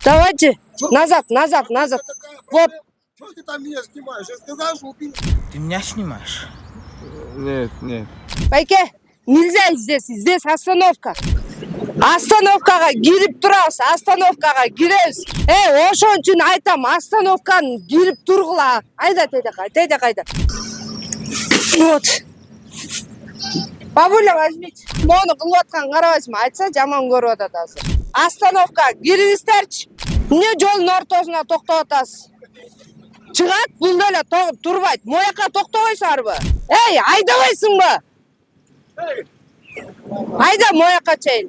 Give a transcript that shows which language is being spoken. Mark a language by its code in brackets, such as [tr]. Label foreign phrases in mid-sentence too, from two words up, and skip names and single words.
[ru] Давайте. Назад, назад, назад. Вот. Что ты там меня снимаешь? Я сказал, что ты... Ты меня снимаешь? Нет, нет. Байке, нельзя здесь. Здесь остановка. [ky] Остановкаға кирип турабыз. Остановкаға киребиз. Ошон үчүн айтам, остановканы кирип тургула. Айда, кайда. [ru] Вот. Бабуля, возьмите. [ky] Мону кылып аткан карабайсыңбы? Айтса жаман көрүп атат азыр. Остановка кирибиздерчи. Эмне жолдун ортосуна токтоп атасыз? Чыгат, бул деле турбайт. Мояка токтобойсуңарбы? Айдабайсыңбы? Айда мояка чейин.